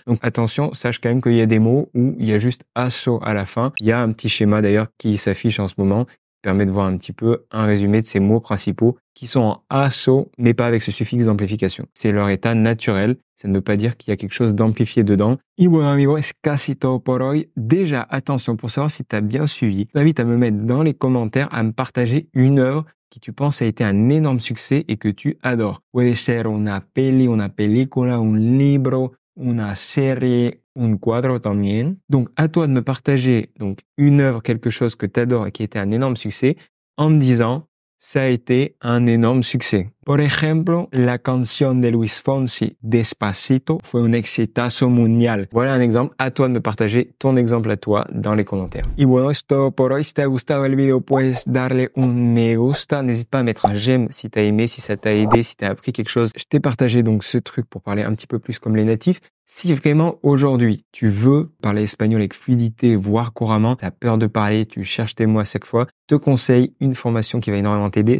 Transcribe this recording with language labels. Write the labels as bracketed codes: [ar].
[fr] Donc attention, sache quand même qu'il y a des mots où il y a juste asso à la fin. Il y a un petit schéma d'ailleurs qui s'affiche en ce moment, qui permet de voir un petit peu un résumé de ces mots principaux qui sont en asso, mais pas avec ce suffixe d'amplification. C'est leur état naturel. Ça ne veut pas dire qu'il y a quelque chose d'amplifié dedans. [es] Y bueno amigos, es casi todo por hoy. [fr] Déjà, attention, pour savoir si tu as bien suivi, je t'invite à me mettre dans les commentaires, à me partager une œuvre qui tu penses a été un énorme succès et que tu adores. [es] Puede ser una peli, una película, un libro, una serie, un cuadro también. [fr] Donc, à toi de me partager donc une œuvre, quelque chose que tu adores et qui a été un énorme succès en me disant ça a été un énorme succès. [es] Por ejemplo, la canción de Luis Fonsi, Despacito, fue un exitazo mundial. [fr] Voilà un exemple. À toi de me partager ton exemple à toi dans les commentaires. [es] Y bueno, es todo por hoy. Si te ha gustado el video, puedes darle un me gusta. [fr] N'hésite pas à mettre un j'aime si t'as aimé, si ça t'a aidé, si t'as appris quelque chose. Je t'ai partagé donc ce truc pour parler un petit peu plus comme les natifs. Si vraiment aujourd'hui tu veux parler espagnol avec fluidité, voire couramment, tu as peur de parler, tu cherches tes mots à chaque fois, je te conseille une formation qui va énormément t'aider.